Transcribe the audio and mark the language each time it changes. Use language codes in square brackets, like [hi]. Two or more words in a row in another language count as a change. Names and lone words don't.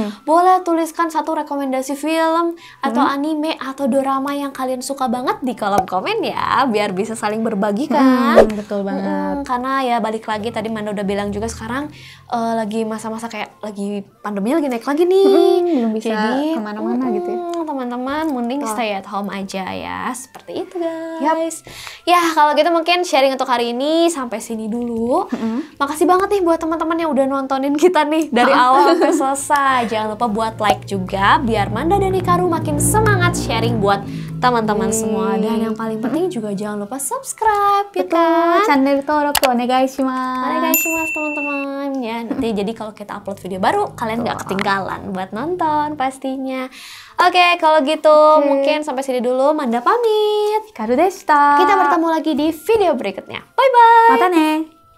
[id] Boleh tuliskan satu rekomendasi film atau anime atau drama yang kalian suka banget di kolom komen ya, biar bisa saling berbagi kan. Betul banget. Karena ya balik lagi tadi Manda udah bilang juga sekarang lagi masa-masa kayak lagi pandemi lagi naik lagi nih. Belum bisa kemana-mana gitu ya. Teman-teman mending [en] stay at home [id] aja ya, seperti itu guys. Ya kalau gitu mungkin sharing untuk hari ini sampai sini dulu. Makasih banget nih buat teman-teman yang udah nontonin kita nih dari awal sampai selesai. Jangan lupa buat like juga biar Manda dan Hikaru makin semangat sharing buat teman-teman semua. Dan yang paling penting juga jangan lupa subscribe ya kan. [ja] Channel 登録お願いします. [id] Onegaishimasu teman-teman ya. Nanti jadi kalau kita upload video baru kalian nggak ketinggalan buat nonton pastinya. Oke, kalau gitu mungkin sampai sini dulu. Manda pamit. [ja] Hikaru deshita. [id] Kita bertemu lagi di video berikutnya. [en] Bye bye. [ja] またね.